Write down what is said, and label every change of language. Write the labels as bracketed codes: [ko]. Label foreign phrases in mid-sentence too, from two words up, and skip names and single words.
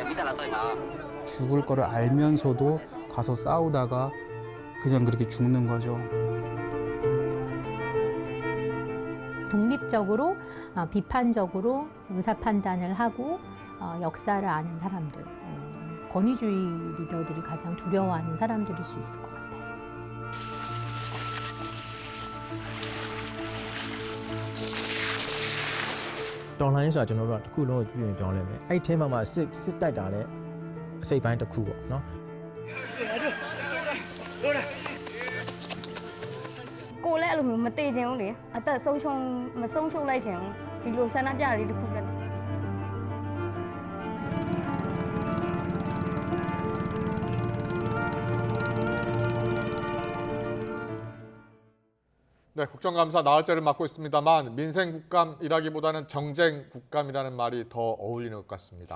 [ko] 죽을 거를 알면서도 가서 싸우다가 그냥 그렇게 죽는 거죠. 독립적으로 비판적으로 의사 판단을 하고 역사를 아는 사람들, 권위주의 리더들이 가장 두려워하는 사람들일 수 있을 것 같아요. [my] တော်လှန်ရေးဆိုတာကျွန်တော်တို့ကတစ်ခုလုံးကိုပြင်ပြောင်းလဲမယ်အဲ့ဒီထဲမှာစစ်တိုက်တာလည်းအစိတ်ပိုင်းတစ်ခုပေါ့နော် ကိုလည်းအဲ့လိုမျိုးမတေချင်ဘူးလေအသက်ဆုံးရှုံးမဆုံးရှုံးလိုက်ချင်ဘူးဒီလိုဆန္ဒပြလေးတစ်ခုလည်း [ko] 네, 국정감사 나흘째를 맡고 있습니다만 민생 국감이라기보다는 정쟁 국감이라는 말이 더 어울리는 것 같습니다.